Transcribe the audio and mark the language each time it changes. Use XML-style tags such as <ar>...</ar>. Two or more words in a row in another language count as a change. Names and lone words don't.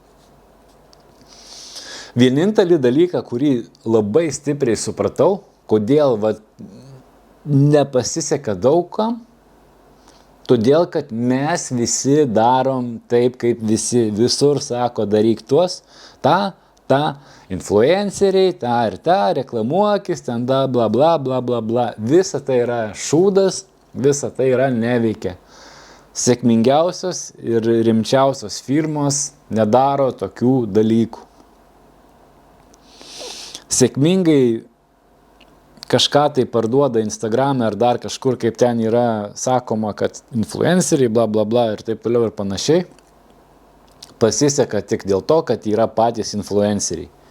<lt>Vienintelį dalyką, kurį labai stipriai supratau, kodėl nepasiseka daugam, todėl, kad mes visi darom taip, kaip visi visur sako, daryk tuos, tą, influenceriai, tą ir tą, reklamuokis, ten da, bla, bla, bla, bla, bla. Visa tai yra šūdas, visa tai yra neveikia. Sėkmingiausios ir rimčiausios firmos nedaro tokių dalykų. Sėkmingai kažką tai parduoda Instagram'e ar dar kažkur, kaip ten yra sakoma, kad influenceriai, bla, bla, bla ir taip toliau ir panašiai, pasiseka tik dėl to, kad yra patys influenceriai.</lt>